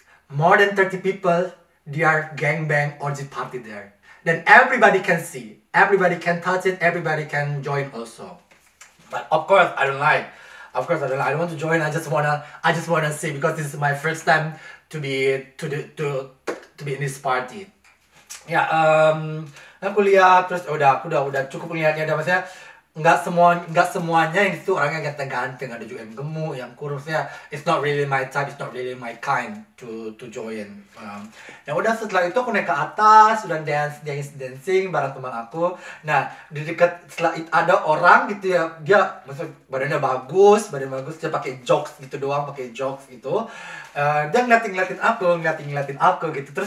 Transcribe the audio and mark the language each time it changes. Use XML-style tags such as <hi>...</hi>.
<en>More than 30 people, they are gangbang orgy party there. Then everybody can see, everybody can touch it, everybody can join also. But of course I don't like. Of course I don't like. I don't want to join. I just wanna see because this is my first time to be in this party.</en> <id>Ya, aku lihat terus aku udah cukup melihatnya. Ada maksudnya nggak semuanya yang itu orangnya ganteng-ganteng, ada juga yang gemuk, yang kurus ya.</id> <en>It's not really my type, it's not really my kind to join.</en> <id>Ya udah setelah itu aku naik ke atas, udah dancing bareng teman aku. Nah di dekat setelah itu ada orang gitu ya, dia maksudnya badan bagus, dia pakai jokes gitu doang, gitu. Dia ngeliatin aku gitu.</id>